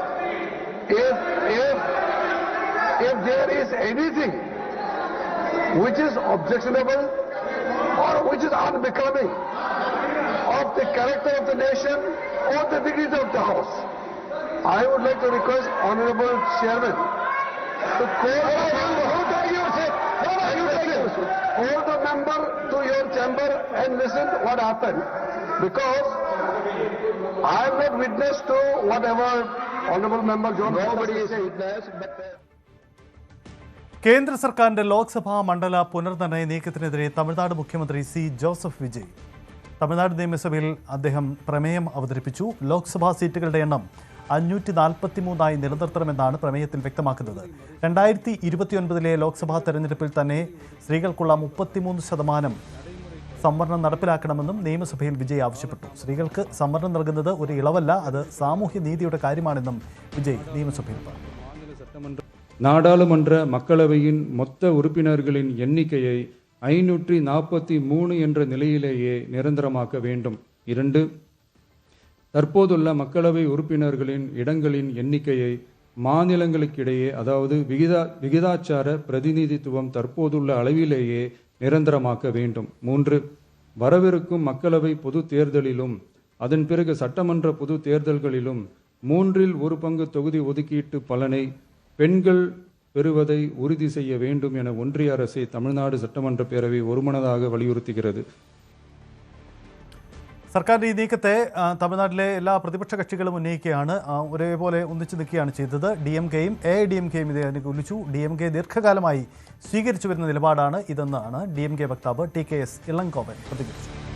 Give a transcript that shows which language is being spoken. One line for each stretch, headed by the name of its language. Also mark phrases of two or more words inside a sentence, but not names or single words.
English: If there is anything which is objectionable or which is unbecoming of the character of the nation or the dignity of the house, I would like to request Honorable Chairman to call the member to your chamber and listen what happened, because I have not witness to whatever Honorable Member John. Nobody is witness.
Malayalam: കേന്ദ്ര സർക്കാരിന്റെ ലോക്സഭാ മണ്ഡല പുനർനിർണയ നീക്കത്തിനെതിരെ തമിഴ്നാട് മുഖ്യമന്ത്രി C. ജോസഫ് വിജയ് തമിഴ്നാട് നിയമസഭയിൽ അദ്ദേഹം പ്രമേയം അവതരിപ്പിച്ചു. ലോക്സഭാ സീറ്റുകളുടെ എണ്ണം 543 നിലനിർത്തണമെന്നാണ് പ്രമേയത്തിൽ വ്യക്തമാക്കുന്നത്. 2029 ലോക്സഭാ തെരഞ്ഞെടുപ്പിൽ തന്നെ സ്ത്രീകൾക്കുള്ള 33% സംവരണം നടപ്പിലാക്കണമെന്നും നിയമസഭയിൽ വിജയ് ആവശ്യപ്പെട്ടു. സ്ത്രീകൾക്ക് സംവരണം നൽകുന്നത് ഒരു ഇളവല്ല, അത് സാമൂഹ്യ നീതിയുടെ കാര്യമാണെന്നും വിജയ് നിയമസഭയിൽ പറഞ്ഞു.
Tamil: நாடாளுமன்ற மக்களவையின் மொத்த உறுப்பினர்களின் எண்ணிக்கையை 543 என்ற நிலையிலேயே நிரந்தரமாக்க வேண்டும். 2, தற்போதுள்ள மக்களவை உறுப்பினர்களின் இடங்களின் எண்ணிக்கையை மாநிலங்களுக்கிடையே, அதாவது விகிதாச்சார பிரதிநிதித்துவம் தற்போதுள்ள அளவிலேயே நிரந்தரமாக்க வேண்டும். 3, வரவிருக்கும் மக்களவை பொது தேர்தலிலும் அதன் பிறகு சட்டமன்ற பொது தேர்தல்களிலும் 1/3 தொகுதி ஒதுக்கீட்டு பலனை பெண்கள் பெறுவதை உறுதி செய்ய வேண்டும் என ஒன்றிய அரசை தமிழ்நாடு சட்டமன்ற பேரவை ஒருமனதாக வலியுறுத்துகிறது.
Malayalam: സർക്കാരിൻ്റെ ഈ നീക്കത്തെ തമിഴ്നാട്ടിലെ എല്ലാ പ്രതിപക്ഷ കക്ഷികളും ഉന്നയിക്കുകയാണ്, ഒരേപോലെ ഒന്നിച്ചു നിൽക്കുകയാണ് ചെയ്തത്. DMKയും AIDMKയും ഇത് അനുകൂലിച്ചു. DMK ദീർഘകാലമായി സ്വീകരിച്ചു വരുന്ന നിലപാടാണ് ഇതെന്നാണ് DMK വക്താവ് TKS ഇളങ്കോവൻ പ്രതികരിച്ചത്.